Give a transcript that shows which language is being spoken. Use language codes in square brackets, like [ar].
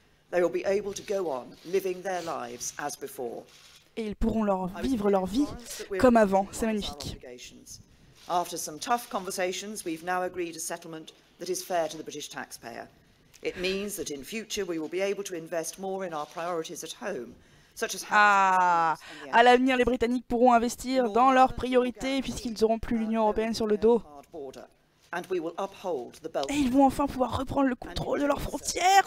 [en] They will be able to go on living their lives as before. [fr] Et ils pourront vivre leur vie comme avant. C'est magnifique. [en] After some tough conversations, we've now agreed a settlement that is fair to the British taxpayer. It means that in future we will be able to invest more in our priorities at home, such as [fr] à l'avenir, les Britanniques pourront investir dans leurs priorités puisqu'ils n'auront plus l'Union européenne sur le dos. Et ils vont enfin pouvoir reprendre le contrôle de leurs frontières.